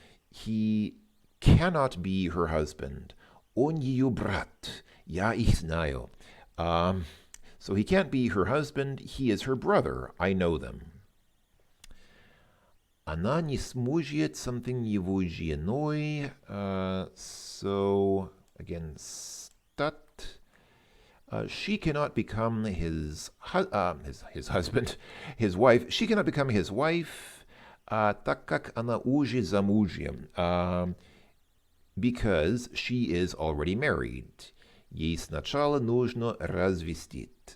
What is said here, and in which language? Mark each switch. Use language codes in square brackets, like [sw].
[en] He cannot be her husband. [ru] Он ее брат. Я их знаю. [en] So he can't be her husband. He is her brother. I know them. [ru] Она не сможет something его женой. [en] So, again, stat. She cannot become his husband, his wife. She cannot become his wife, [ru] так как она уже замужем, [en] because she is already married. [ru] Ей сначала нужно развестись.